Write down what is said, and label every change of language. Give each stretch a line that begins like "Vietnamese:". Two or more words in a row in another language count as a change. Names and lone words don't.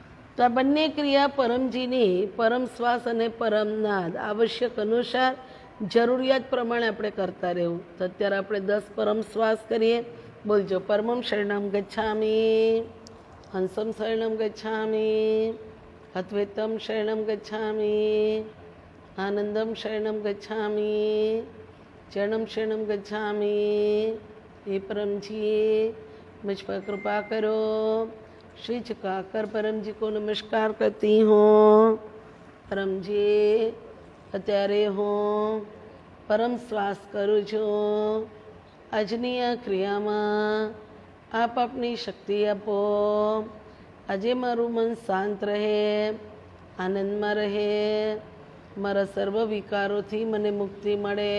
Gujarati: તો આ બંને ક્રિયા પરમજીની પરમ શ્વાસ અને પરમનાદ આવશ્યક અનુસાર જરૂરિયાત પ્રમાણે આપણે કરતા રહેવું. તો અત્યારે આપણે 10 પરમ શ્વાસ કરીએ. બોલજો.
Sanskrit: परमम शरणम गच्छामि, हंसम शरणम गच्छामि, अद्वैतम शरणम गच्छामि, आनन्दम शरणम गच्छामि, चरणम शरणम गच्छामि.
Hindi: हे परम जी मुझ पर कृपा करो. शीश झुकाकर परम जी को नमस्कार करती हूँ.
Gujarati: परम जी અત્યારે હું પરમ શ્વાસ કરું છું. આજની આ ક્રિયામાં આપ આપની શક્તિ આપો. આજે મારું મન શાંત રહે, આનંદમાં રહે, મારા સર્વ વિકારોથી મને મુક્તિ મળે.